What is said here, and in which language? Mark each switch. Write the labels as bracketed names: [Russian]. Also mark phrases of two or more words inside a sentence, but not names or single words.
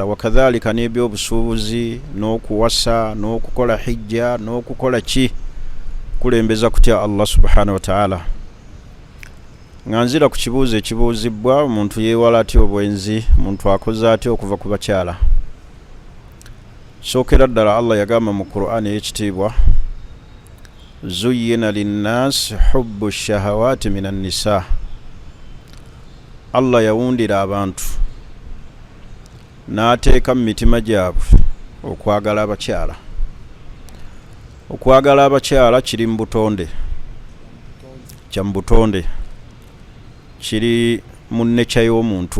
[Ganda] Wakadhalika n'ebyobusuubuzi n'okuwasa n'okukola hijja n'okukola ki kulembeza kutya Allah [Arabic] سبحانه وتعالى. [Ganda] Nganzira ku kibuuzo ekibuuzibwa, omuntu yeewala atya obwenzi, omuntu akoze atya okuva ku bakyala. Sookera ddala Allah yagamba mu Qur'an ey'ekitiibwa, [Arabic] زين للناس حب الشهوات من النساء. [Ganda] Allah yawundira abantu n'ateeka mu mitima gyabwe okwagala abakyala. Okwagala abakyala kiri mu butonde, kya mu butonde, kiri mu nnecha y'omuntu.